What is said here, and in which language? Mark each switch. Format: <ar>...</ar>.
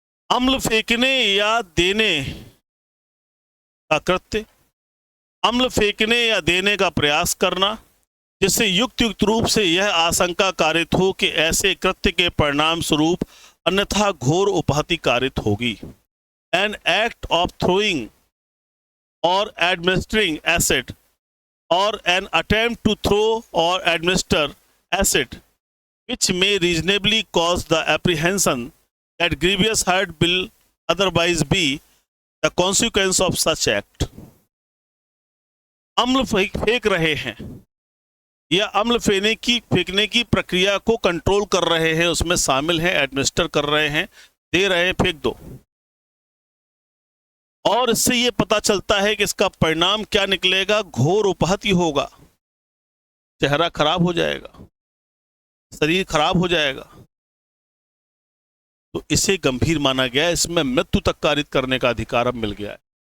<hi>अम्ल फेंकने या देने का कृत्य, अम्ल फेंकने या देने का प्रयास करना जिससे युक्त रूप से यह आशंका कारित हो कि ऐसे कृत्य के परिणाम स्वरूप अन्यथा घोर उपहति कारित होगी।</hi> <en>An act of throwing और administering acid और an attempt to throw और administer acid which may reasonably cause the apprehension that grievous hurt will otherwise be the consequence of such act।</en> <hi>अम्ल फेंक रहे हैं या अम्ल फेंकने की प्रक्रिया को कंट्रोल कर रहे हैं, उसमें शामिल हैं, एडमिनिस्टर कर रहे हैं, दे रहे हैं, फेंक दो। और इससे यह पता चलता है कि इसका परिणाम क्या निकलेगा, घोर उपहति होगा, चेहरा खराब हो जाएगा, शरीर खराब हो जाएगा, तो इसे गंभीर माना गया है, इसमें मृत्यु तक कारित करने का अधिकार अब मिल गया है।</hi>